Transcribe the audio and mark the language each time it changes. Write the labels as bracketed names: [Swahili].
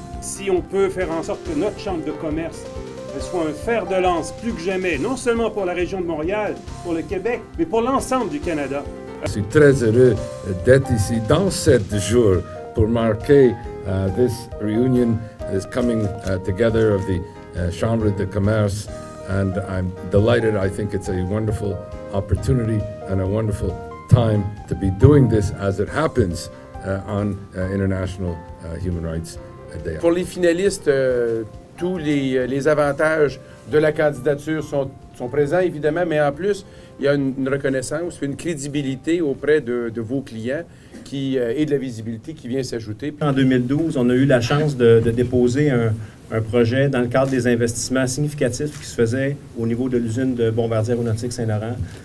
[French] Si on peut faire en sorte que notre chambre de commerce soit un fer de lance plus que jamais, non seulement pour la région de Montréal, pour le Québec, mais pour l'ensemble du Canada. Je suis très heureux d'être ici dans ce jour pour marquer [English] this reunion, this coming together of the Chambre de commerce, and I'm delighted. I think it's a wonderful opportunity and a wonderful time to be doing this as it happens on International Human Rights Day. [French] Pour les finalistes, tous les avantages de la candidature sont présents, évidemment, mais en plus, il y a une reconnaissance, une crédibilité auprès de vos clients et de la visibilité qui vient s'ajouter. En 2012, on a eu la chance de déposer un projet dans le cadre des investissements significatifs qui se faisaient au niveau de l'usine de Bombardier Aéronautique Saint-Laurent.